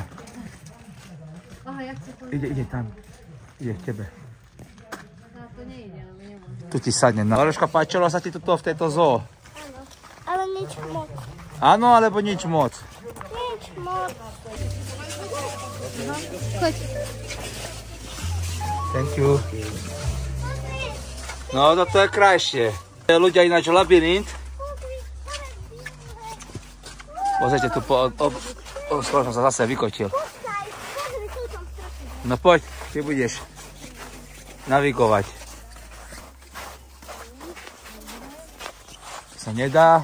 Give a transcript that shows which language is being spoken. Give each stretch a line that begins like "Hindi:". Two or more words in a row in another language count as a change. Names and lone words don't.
Slovak: Aha, jak si pozrela? Ide tam. Ide k tebe. To nejde, ale nemôžem. Tu ti sadne. Loreška, páčilo sa ti tuto v tejto zoo? Áno, ale nič moc. Áno, alebo nič moc? Nič moc. Choď.
English: Thank you. No,
Slovak: toto je krajšie. Ľudia ináč labyrint. Pozrite tu, skoro som sa zase vykotil. No poď, ty budeš navigovať. Sa nedá?